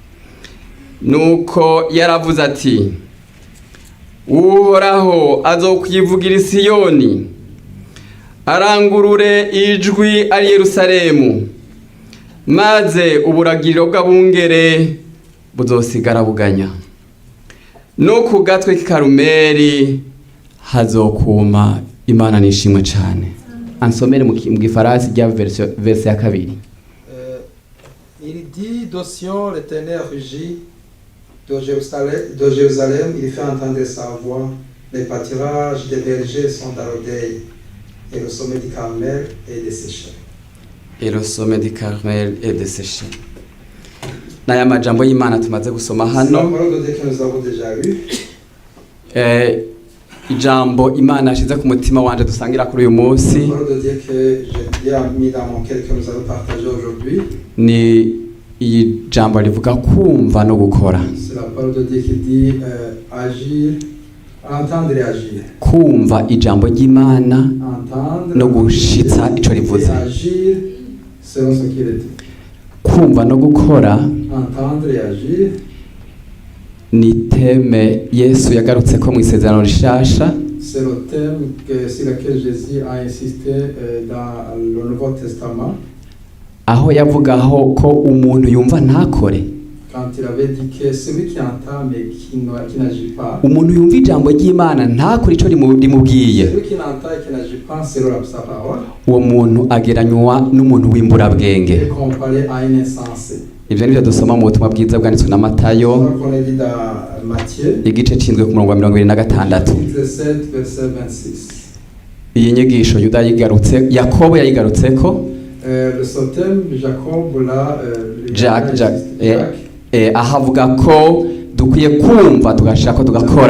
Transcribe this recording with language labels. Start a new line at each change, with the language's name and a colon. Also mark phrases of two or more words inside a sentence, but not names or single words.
Rundi: Nuko yaravuze ati Uhoraho azokwivugira i Siyoni arangurure ijwi ari Yerusalemu maze uburagiro bw'abungere buzosigara buganya no ku gatwe k'Karumeli hazokuma. Imana nishimwe cyane. Ansomere mu gifaransa rya verse ya 2.
French: Il dit de Sion l'Éternel rugit, de Jérusalem il fait entendre sa voix, les pâturages des bergers sont à l'oreille, et le sommet du Carmel est desséché. Et le sommet du Carmel est desséché.
Rundi: Naya majambo y'Imana tumaze gusoma hano.
French: C'est la parole de Dieu que nous avons déjà lu.
Rundi: Ijambo Imana ashize ku mutima wanje dusangira kuri uyu munsi.
French: La parole de Dieu que j'ai mis dans mon cœur que nous allons partager aujourd'hui.
Rundi: Ni iyi jambo rivuga kumva no gukora.
French: C'est la parole de Dieu qui dit agir, entendre et agir.
Rundi: Kumva ijambo ry'Imana no gushitsa ico rivuze.
French: Agir selon ce qu'il dit.
Rundi: Kumva no gukora.
French: Entendre et agir.
Rundi: Ni teme Yesu yagarutse ko mu isezerano rishasha.
French: C'est le thème sur lequel Jésus a insisté dans le Nouveau Testament.
Rundi: Aho yavugaho ko umuntu yumva ntakore.
French: Quand il avait dit que celui qui entend mais qui n'agit pas.
Rundi: Umuntu yumva ijambo ry'Imana ntakore ico rimubwiye.
French: Celui qui n'entend et qui n'agit pas selon sa parole.
Rundi: Uwo muntu ageranywa n'umuntu w'imburabwenge.
French: Et comparé à un insensé.
Rundi: Ivyo nivyo dusoma mu butumwa bwiza bwanditswe na Matayo. Igice c'indwi ku murongo wa 26. Iyi nyigisho Yuda yigarutse, Yakobo yayigarutseko. Ahavuga ko dukwiye kumva tugashaka ko tugakora.